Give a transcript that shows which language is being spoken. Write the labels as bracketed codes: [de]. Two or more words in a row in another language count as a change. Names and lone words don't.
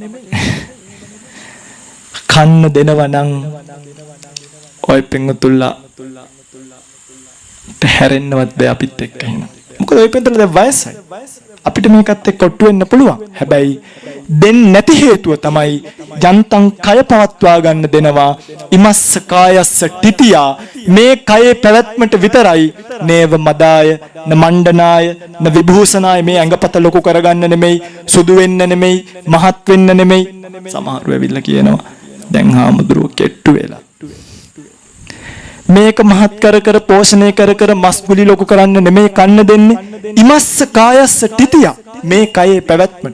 [si] කන්න දෙනවා නම් ඔය පිංගුතුල්ලා හැරෙන්නවත් බෑ අපිත් එක්ක එහෙනම්. මොකද ඔය පිංගුතුල්ලා දැන් වයසයි. අපිට මේකත් එක්ක ඔට්ටු වෙන්න පුළුවන්. හැබැයි දෙන්නේ නැති හේතුව තමයි ජන්තං කය පවත්වා ගන්න දෙනවා. [pi] ඉමස්ස කායස්ස තිතියා [si] මේ කයේ පැවැත්මට විතරයි [pi] නේව මදාය න මණ්ඩනාය න විභූෂනාය [si] මේ ඇඟපත ලොකු කරගන්න නෙමෙයි සුදු වෙන්න නෙමෙයි මහත් වෙන්න නෙමෙයි. සමහරව ඇවිල්ලා කියනවා දැන් හාමුදුරුවෝ කෙට්ටු වෙලා මේක මහත් කර කර පෝෂණය කර කර මස්ගුලි ලොකු කරන්න නෙමෙයි කන්න දෙන්නේ. [pi] ඉමස්ස කායස්ස තිතියා [si] මේ කයේ පැවැත්මට.